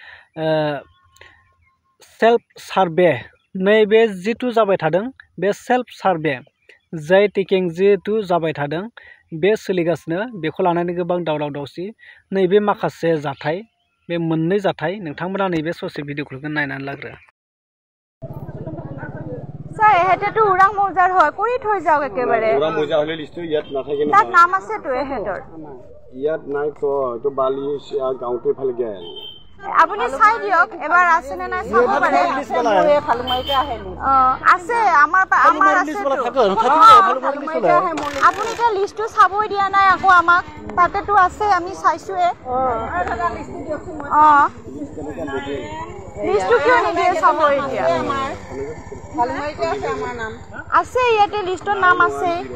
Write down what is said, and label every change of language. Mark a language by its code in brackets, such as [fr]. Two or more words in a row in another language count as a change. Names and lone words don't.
[en] self survey [brx] नैबे जितु जाबाय थादों बे [en] self survey [brx] जाय टेकिं जितु जाबाय थादों बे सोलिगासिनो बेखौ लानानै गोबां दावराव दावसि नैबे माखासे जाथाय बे मोननै जाथाय नोंथांमोना नैबे ससे भिडिअखौ नायनानै लाग्रो [as] স্যার এহেতেটো উৰাং মৌজাৰ হয় কৰি থৈ যাওক একেবাৰে উৰাং মৌজা হলে লিষ্টটো ইয়াত নাথাকে না তাত নাম আছে তো এহেতৰ ইয়াত নাই তো এটো বালি গাঁওতে ফালে গেল আপুনি চাই দিয়ক এবাৰ আছে নে নাই চাব পাৰে মই ফালুমাইতে আহেলি আছে আমাৰ আছে আপুনি তে লিষ্টটো চাবই দিয়া নাই আকৌ আমাক তাতেটো আছে আমি চাইছোৱে লিষ্টটো কিয় নিদিয়ে চাবই দিয়া ফালুমাইতে আছে আমাৰ নাম আছে ইয়াতে লিষ্টৰ নাম আছে